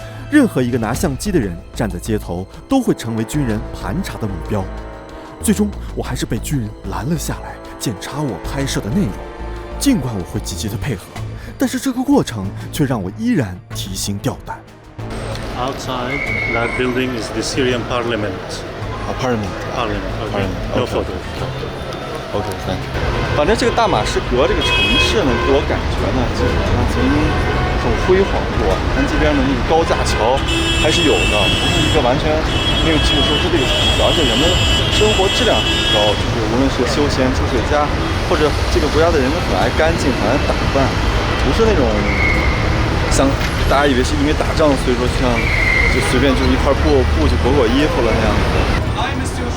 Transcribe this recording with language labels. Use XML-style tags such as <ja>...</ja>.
<zh>任何一个拿相机的人站在街头，都会成为军人盘查的目标。最终，我还是被军人拦了下来，检查我拍摄的内容。尽管我会积极的配合，但是这个过程却让我依然提心吊胆。</zh> <en>Outside that building is the Syrian parliament. Parliament. Okay. No photos.</en> <zh>OK， 反正这个大马士革这个城市呢，给我感觉呢，基本上曾经很辉煌过。但这边的那个高架桥还是有的，不是一个完全没有基础设施的一个城市，而且人们生活质量很高，就是无论是休闲住水家，或者这个国家的人们很爱干净，很爱打扮，不是那种像大家以为是因为打仗，所以说像就随便就一块布就裹衣服了那样子。</zh>